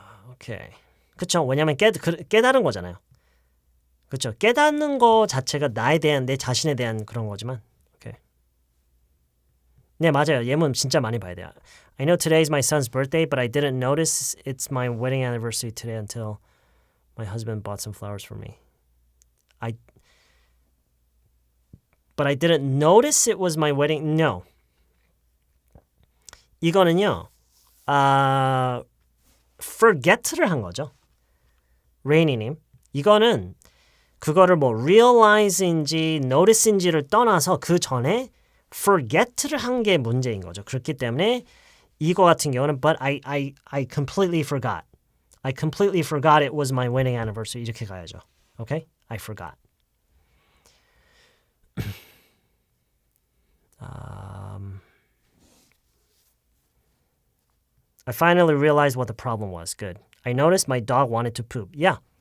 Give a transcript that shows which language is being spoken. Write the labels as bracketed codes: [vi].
[ko] 오케이. 그쵸? 왜냐면 깨달은 거잖아요. 그쵸? 깨닫는 거 자체가 나에 대한 내 자신에 대한 그런 거지만. 오케이. 네, 맞아요. 예문 진짜 많이 봐야 돼요. [en] I know today is my son's birthday, but I didn't notice it's my wedding anniversary today until my husband bought some flowers for me. But I didn't notice it was my wedding. No. [ko] 이거는요. forget를 한 거죠. 레이니님. 이거는 그거를 뭐 realize인지 notice인지를 떠나서 그 전에 forget를 한 게 문제인 거죠. 그렇기 때문에 이거 같은 경우는 [en] but I completely forgot. I completely forgot it was my wedding anniversary. [ko] 이렇게 가야죠. [en] Okay? I forgot. I finally realized what the problem was. Good. I noticed my dog wanted to poop. Yeah.